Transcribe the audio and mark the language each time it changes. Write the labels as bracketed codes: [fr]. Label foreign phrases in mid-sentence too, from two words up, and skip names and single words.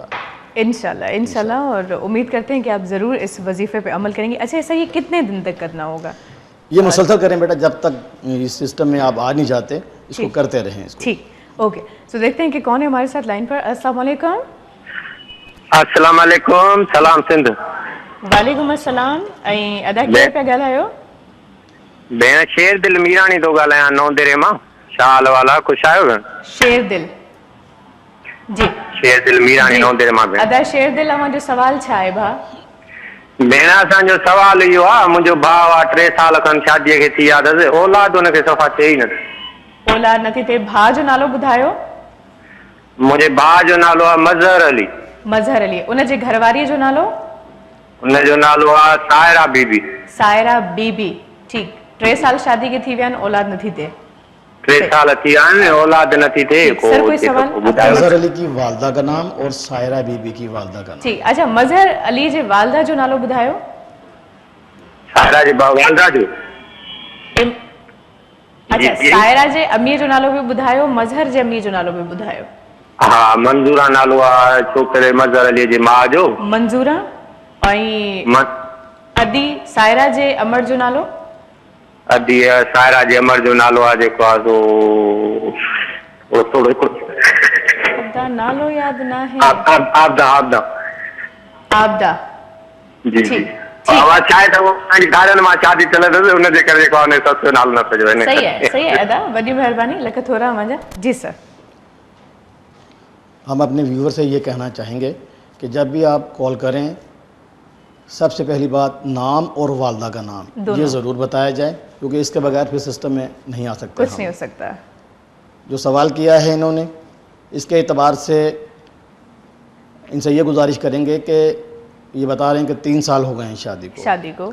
[ur] انشاءاللہ، انشاءاللہ. اور امید کرتے ہیں کہ آپ ضرور اس وظیفے پے عمل کریں گے۔ اچھا، ایسا یہ کتنے دن تک کرنا ہوگا? یہ مسلسل کریں بیٹا، جب تک اس سسٹم میں آپ آ نہیں جاتے، اس کو کرتے رہیں اس کو. ٹھیک، اوکے. سو دیکھتے ہیں کہ کون ہے ہمارے ساتھ لائن پر. [ar] السلام عليكم. السلام عليكم، سلام سندھ. وعليكم السلام. [sd] ऐं अदा केरु पिया ॻाल्हायो? भेण शेर दिल मीराणी थो ॻाल्हायां नौंदेरे मां, शाल वाला। ख़ुशि आहियो भेण? शेर दिल जी, शेर दिल मीराणी नौंदेरे मां भेण। अदा शेर दिल, अवांजो सवाल छा आहे भाउ? भेण असांजो सवाल इहो आहे, मुंहिंजो भाउ आहे 3 साल खनि शादीअ खे थी विया अथसि, औलाद हुनखे सफ़ा थिए ई नथी। औलाद नथी थिए। भाउ जो नालो ॿुधायो। मुंहिंजे भाउ जो नालो आहे मज़हर अली। मज़हर अली। उनजे घरवारीअ जो नालो? उनजो नालो आहे सायरा बीबी। सायरा बीबी। ठीक। 3 साल शादी के थी विया आहिनि, औलाद नथी थिए। 3 साल थी विया आहिनि, औलाद नथी थिए। [ur] سر کوئی سوال? مظہر علی کی والدہ کا نام اور سائرہ بی بی کی والدہ کا نام. ٹھیک. اچھا, [sd] मज़हर अली जे वालदा जो नालो ॿुधायो। सायरा जे वालदा जो? अच्छा, सायरा जे अमीअ जो नालो बि ॿुधायो, मज़हर जे अमीअ जो नालो बि ॿुधायो। हा, मंजूरा नालो आहे छोकिरे मज़हर अली जे माउ जो। मंजूरा। ऐं अदी सायरा जे अमर जो नालो? अदी सायरा जे अमर जो नालो आहे जेको आहे थोरो अदा नालो यादि न आहे। आबदा। आबदा। आबदा। जी जी। आवाज़ छा आहे त वो गार्डन मां शादी चले अथसि, हुनजे करे जेको आहे सस जो नालो न पियो वञे। [ur] صحیح ہے، صحیح ہے [sd] अदा, वॾी महिरबानी, लख थोरा मुंहिंजा। जी सर। [ur] ہم اپنے ویوئر سے یہ کہنا چاہیں گے کہ جب بھی آپ کال کریں، سب سے پہلی بات نام اور والدہ کا نام یہ ضرور بتایا جائے، کیونکہ اس کے بغیر پھر سسٹم میں نہیں آ سکتا. کچھ نہیں ہو سکتا۔ جو سوال کیا ہے انہوں نے، اس کے اعتبار سے ان سے یہ گزارش کریں گے کہ یہ بتا رہے ہیں کہ 3 سال ہو گئے ہیں شادی کو.